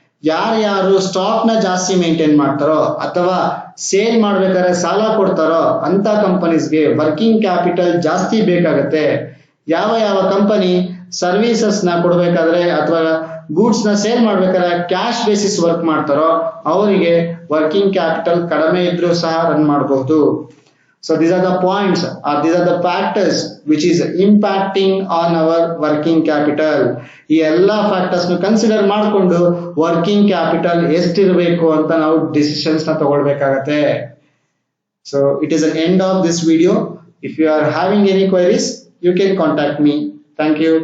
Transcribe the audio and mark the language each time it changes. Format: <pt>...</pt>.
<kn>ಯಾರು ಸ್ಟಾಕ್ ನ ಜಾಸ್ತಿ ಮೇಂಟೈನ್ ಮಾಡ್ತಾರೋ ಅಥವಾ ಸೇಲ್ ಮಾಡ್ಬೇಕಾದ್ರೆ ಸಾಲ ಕೊಡ್ತಾರೋ ಅಂತ ಕಂಪನೀಸ್ಗೆ ವರ್ಕಿಂಗ್ ಕ್ಯಾಪಿಟಲ್ ಜಾಸ್ತಿ ಬೇಕಾಗುತ್ತೆ. ಯಾವ ಕಂಪನಿ ಸರ್ವಿಸಸ್ ನ ಕೊಡ್ಬೇಕಾದ್ರೆ ಅಥವಾ ಗೂಡ್ಸ್ ನ ಸೇಲ್ ಮಾಡ್ಬೇಕಾದ್ರೆ ಕ್ಯಾಶ್ ಬೇಸಿಸ್ ವರ್ಕ್ ಮಾಡ್ತಾರೋ ಅವರಿಗೆ ವರ್ಕಿಂಗ್ ಕ್ಯಾಪಿಟಲ್ ಕಡಿಮೆ ಇದ್ರೂ ಸಹ ರನ್ ಮಾಡಬಹುದು.</kn> <en>So these are the points or these are the factors which is impacting on our working capital.</en> <kn>ಈ ಎಲ್ಲಾ ಫ್ಯಾಕ್ಟರ್ಸ್ ನ ಕನ್ಸಿಡರ್ ಮಾಡಿಕೊಂಡು ವರ್ಕಿಂಗ್ ಕ್ಯಾಪಿಟಲ್ ಎಷ್ಟಿರಬೇಕು ಅಂತ ನಾವು ಡಿಸಿಷನ್ಸ್ ನ ತಗೊಳ್ಬೇಕಾಗತ್ತೆ.</kn> <en>So it is an end of this video. If you are having any queries, you can contact me. Thank you.</en>